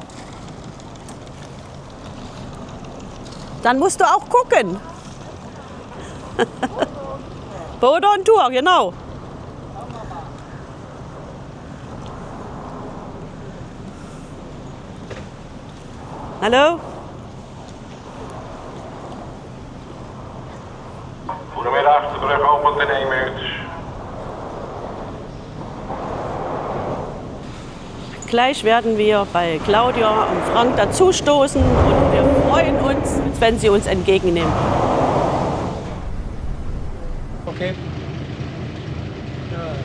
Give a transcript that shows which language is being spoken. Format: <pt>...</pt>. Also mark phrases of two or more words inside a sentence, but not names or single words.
<de>Dann musst du auch gucken. Boot on Tour, genau. Hallo?</de> <nl>Goedemiddag, de brug opent in 1 minuut.</nl> <de>Gleich werden wir bei Claudia und Frank dazustoßen und wir freuen uns, wenn sie uns entgegennehmen. Okay. Ja.</de>